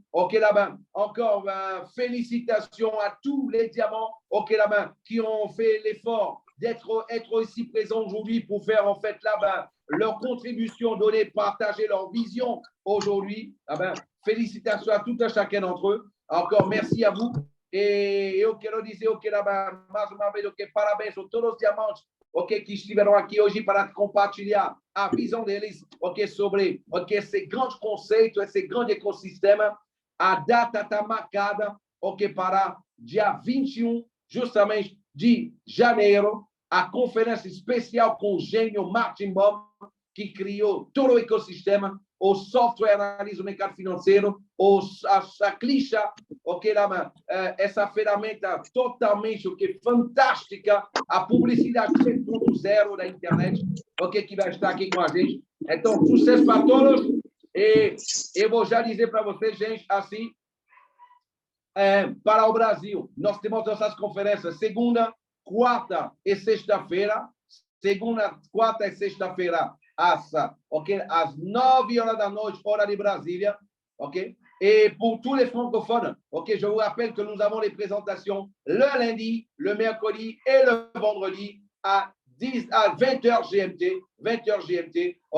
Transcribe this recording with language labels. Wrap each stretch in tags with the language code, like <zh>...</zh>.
<fr>Là, ben, encore félicitations à tous les diamants, là, ben, qui ont fait l'effort d'être ici présents aujourd'hui pour faire en fait là, ben, leur contribution, donner, partager leur vision aujourd'hui. Ah ben, félicitations à tout un chacun d'entre eux. Encore merci à vous.</fr> <pt>E eu quero dizer mais uma vez parabéns a todos os diamantes que estiveram aqui hoje para compartilhar a visão deles sobre esse grande conceito, esse grande ecossistema. A data está marcada para dia 21, justamente de janeiro, a conferência especial com o gênio Martin Baum, que criou todo o ecossistema, o software analisa o mercado financeiro, a Clisha, essa ferramenta totalmente fantástica, a publicidade 3.0 da internet, que vai estar aqui com a gente. Então, sucesso para todos. E eu vou já dizer para vocês, gente, assim, para o Brasil, nós temos nossas conferências segunda, quarta e sexta-feira. Segunda, quarta e sexta-feira, às 9 horas da noite, hora de Brasília,</pt> <fr>Et pour tous les francophones, je vous rappelle que nous avons les présentations le lundi, le mercredi et le vendredi à 20h GMT. 20h GMT.</fr>